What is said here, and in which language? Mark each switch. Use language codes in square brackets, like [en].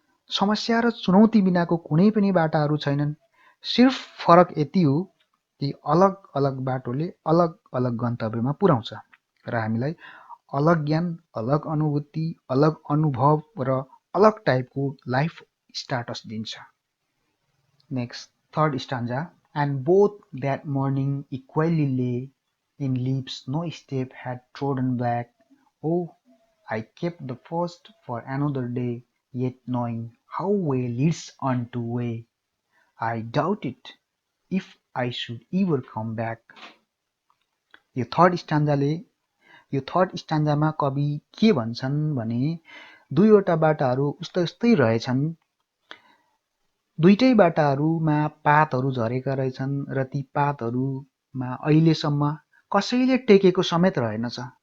[ne] समस्या र चुनौती बिनाको कुनै पनि बाटाहरू छैनन्। सिर्फ फरक यति हो कि अलग अलग बाटोले अलग अलग गन्तव्यमा पुर्याउँछ र हामीलाई अलग ज्ञान, अलग अनुभूति, अलग अनुभव र अलग टाइपको लाइफ स्टाटस दिन्छ। [en] Next, third stanza. And both that morning equally lay in leaves no step had trodden black. Oh, I kept the first for another day, yet knowing how way leads on to way, I doubted if I should ever come back. [ne] यो third स्टान्जाले यो third स्टान्जामा कवि के भन्छन् भने दुईवटा बाटाहरू उस्तै उस्तै रहेछन्, दुईटै बाटाहरूमा पातहरू झरेका रहेछन् र ती पातहरूमा अहिलेसम्म कसैले टेकेको समेत रहेनछ।